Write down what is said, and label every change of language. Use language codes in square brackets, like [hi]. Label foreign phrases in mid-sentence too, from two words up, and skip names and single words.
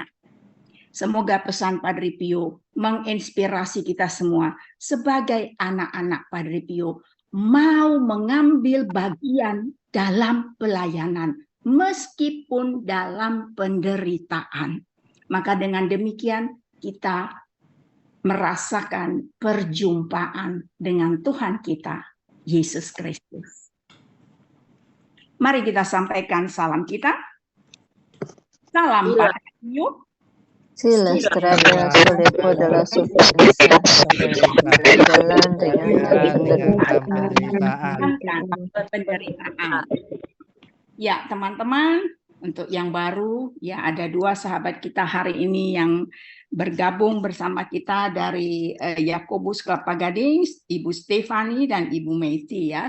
[id] Semoga pesan Padre Pio menginspirasi kita semua sebagai anak-anak Padre Pio mau mengambil bagian dalam pelayanan meskipun dalam penderitaan. Maka dengan demikian kita merasakan perjumpaan dengan Tuhan kita, Yesus Kristus. Mari kita sampaikan salam kita. Salam Padre Pio. [it] Si la strada solepo della sofferenza, [id] berjalan dengan penderitaan. Ya, teman-teman, untuk yang baru, ya ada 2 sahabat kita hari ini yang bergabung bersama kita dari Yakobus Kelapa Gading, Ibu Stefani dan Ibu Meiti ya.